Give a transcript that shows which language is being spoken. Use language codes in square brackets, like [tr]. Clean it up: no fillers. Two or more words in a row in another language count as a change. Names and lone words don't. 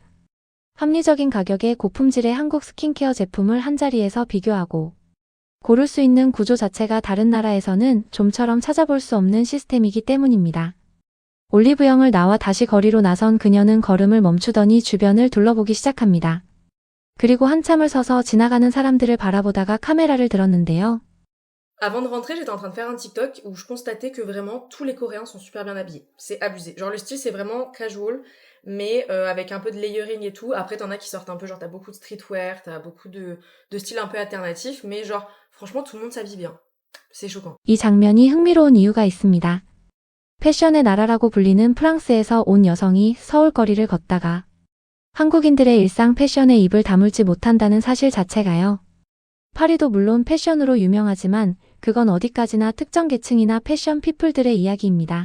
[ko] 합리적인 가격에 고품질의 한국 스킨케어 제품을 한자리에서 비교하고 고를 수 있는 구조 자체가 다른 나라에서는 좀처럼 찾아볼 수 없는 시스템이기 때문입니다. 올리브영을 나와 다시 거리로 나선 그녀는 걸음을 멈추더니 주변을 둘러보기 시작합니다. 그리고 한참을 서서 지나가는 사람들을 바라보다가 카메라를 들었는데요. [fr] Avant de rentrer, j'étais en train de faire un TikTok où je constatais que vraiment tous les Coréens sont super bien habillés. C'est abusé. Genre le style c'est vraiment casual, mais avec un peu de layering et tout. Après t'en as qui sortent un peu, genre t'as beaucoup de streetwear, t'as beaucoup de styles un peu alternatifs, mais genre franchement tout le monde s'habille bien. C'est choquant. [ko] 이 장면이 흥미로운 이유가 있습니다. 패션의 나라라고 불리는 프랑스에서 온 여성이 서울 거리를 걷다가 한국인들의 일상 패션에 입을 다물지 못한다는 사실 자체가요. 파리도 물론 패션으로 유명하지만 그건 어디까지나 특정 계층이나 패션 피플들의 이야기입니다.